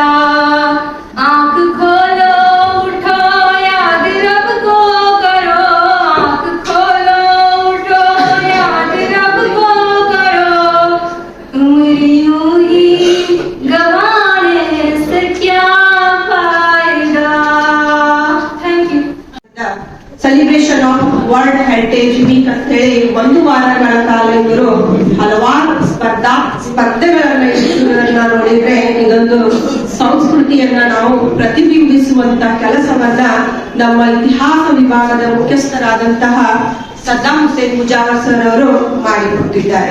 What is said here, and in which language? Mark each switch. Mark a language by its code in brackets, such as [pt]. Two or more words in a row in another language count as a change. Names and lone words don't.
[hi] आंख खोलो उठो याद रब को करो। आंख खोलो उठो याद रब को करो। उम्र यूं ही गंवाने से क्या फायदा। [en] Thank you. Celebration of World Heritage Week [kn] ಅಂತ ಹೇಳಿ 1 ವಾರಗಳ ಕಾಲ ಇವರು ಹಲವಾರು ಸ್ಪರ್ಧೆಗಳನ್ನ ಇಟ್ಟಿರೋದನ್ನ ನೋಡಿದ್ರೆ ಇದೊಂದು ಸಂಸ್ಕೃತಿಯನ್ನ ನಾವು ಪ್ರತಿಬಿಂಬಿಸುವಂತ ಕೆಲಸವನ್ನ ನಮ್ಮ ಇತಿಹಾಸ ವಿಭಾಗದ ಮುಖ್ಯಸ್ಥರಾದಂತಹ ಸದ್ದಾಂ ಹುಸೇನ್ ಮುಜಾವರ್ ಸರ್ ಅವರು ಮಾಡಿಕೊಟ್ಟಿದ್ದಾರೆ.